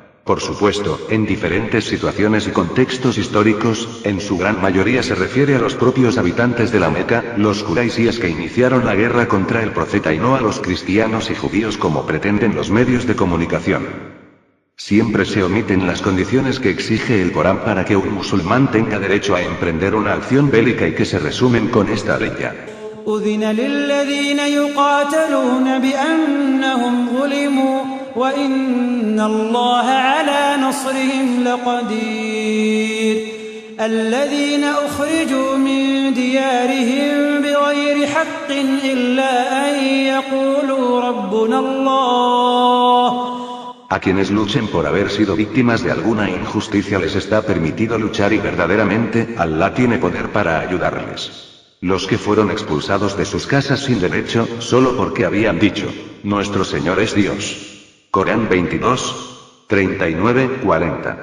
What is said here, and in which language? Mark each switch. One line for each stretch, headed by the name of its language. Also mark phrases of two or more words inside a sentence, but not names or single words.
Spanish: Por supuesto, en diferentes situaciones y contextos históricos, en su gran mayoría se refiere a los propios habitantes de la Meca, los quraisíes que iniciaron la guerra contra el profeta y no a los cristianos y judíos como pretenden los medios de comunicación. Siempre se omiten las condiciones que exige el Corán para que un musulmán tenga derecho a emprender una acción bélica y que se resumen con esta ley.
Arabic: أذن للذين يقاتلون بأنهم ظلموا وإن الله على نصرهم لقدير الذين أخرجوا من ديارهم بغير حق إلا أن يقولوا ربنا الله.
Spanish: A quienes luchen por haber sido víctimas de alguna injusticia les está permitido luchar y verdaderamente, Allah tiene poder para ayudarles. Los que fueron expulsados de sus casas sin derecho, solo porque habían dicho, nuestro Señor es Dios. Corán 22, 39, 40.